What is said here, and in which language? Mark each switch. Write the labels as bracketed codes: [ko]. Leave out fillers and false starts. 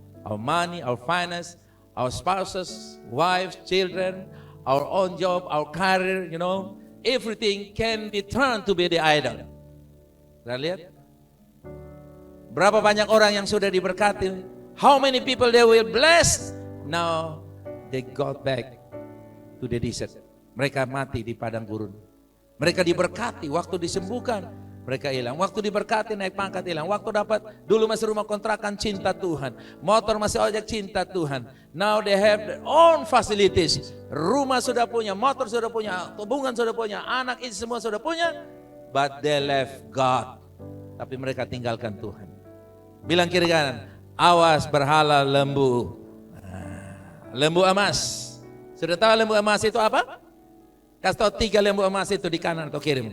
[en] Our money, our finance, our spouses, wives, children, our own job, our career, everything can be turned to be the idol. [id] Kita lihat berapa banyak orang yang sudah diberkati. [en] How many people they will bless? Now they got back to the desert. [id] Mereka mati di padang gurun. Mereka diberkati, waktu disembuhkan mereka hilang. Waktu diberkati naik pangkat hilang. Waktu dapat, dulu masih rumah kontrakan, cinta Tuhan. Motor masih ojek, cinta Tuhan. [en] Now they have their own facilities. [id] Rumah sudah punya, motor sudah punya, tabungan sudah punya, anak istri semua sudah punya. [en] But they left God. [id] Tapi mereka tinggalkan Tuhan. Bilang kiri kanan, awas berhala lembu. Lembu emas. Sudah tahu lembu emas itu apa? Kasih tahu 3 lembu emas itu di kanan atau kirimu.